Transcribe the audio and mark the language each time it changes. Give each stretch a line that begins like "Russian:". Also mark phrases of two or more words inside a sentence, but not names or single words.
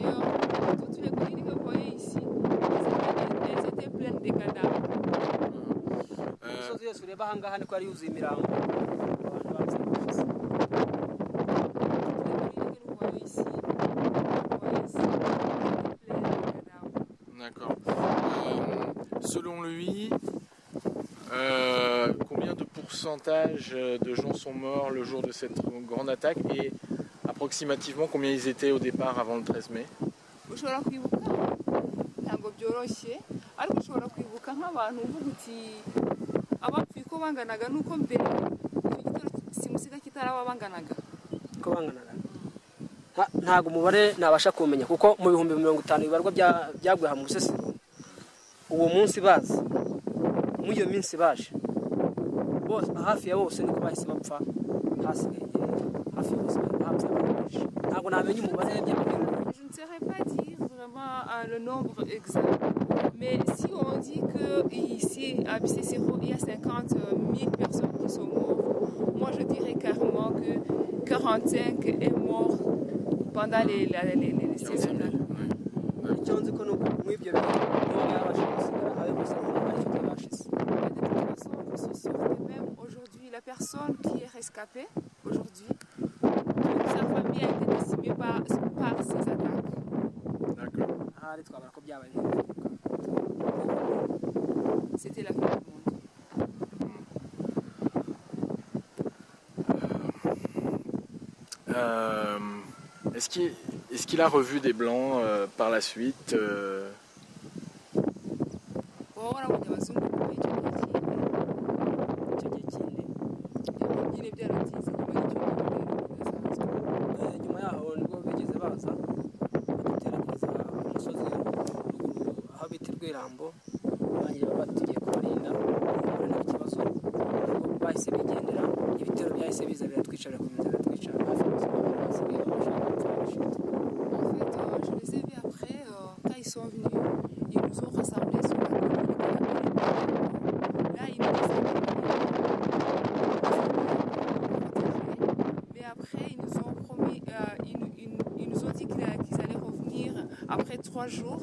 French: Et d'ailleurs, toutes les collines que vous voyez ici,
Kinyarwanda: ureba aha ngaha niko yari yuzuye imirambo abantu bapfuye bashize.
French: D'accord. Selon lui, combien de pourcentage de gens sont morts le jour de cette grande attaque et approximativement combien ils étaient au départ avant le 13 mai?
Kinyarwanda: Ushobora kwibuka ntabwo byoroshye ariko ushobora kwibuka nk'abantu uvuga uti abapfuye ko banganaga nuko mbere icyo gitero simusiga kitaraba banganaga ko banganaga ntago umubare nabasha kumenya kuko mu bihumbi 50 bibarwa byaguye mu Busesero uwo munsi baza mu iyo minsi baje bose hafi ya bose niko bahise bapfa hasigaye hafi ya bose bapfa ntago namenye umubare by'abantu.
French: Je ne saurais pas dire vraiment le nombre exact, mais si on dit qu'ici à Busesero il y a 50 000 personnes qui sont mortes, moi je dirais carrément que 45 est mort pendant les saisons.
Kinyarwanda: Icyo nzi ko nuko mu ibyo niba yabasha gusigara ayo gusa aricyo cyabashize.
French: De toute façon, je suis sûre que même aujourd'hui, la personne qui est rescapée aujourd'hui, toute sa famille a été décimée par ces attaques. D'accord.
Kinyarwanda: Ahari twabara ko byabaye.
French: C'était la fin du monde. Est-ce qu'il a revu des blancs par la suite
Kinyarwanda: nyuma yaho nibwo bigeze baza baduteranyiriza ku musozi aho bita Rwirambo bagiye batugiye kubarinda nta kibazo bahise bigendera ibitero byahise biza biratwicara ku nzira biratwicara hafi y'ubuzima basigaye
French: En fait, je les ai vus après, quand ils sont venus, ils nous ont rassemblés sur la colline. Là, ils nous ont mais après, ils nous ont promis, ils nous ont dit qu'ils allaient revenir après 3 jours.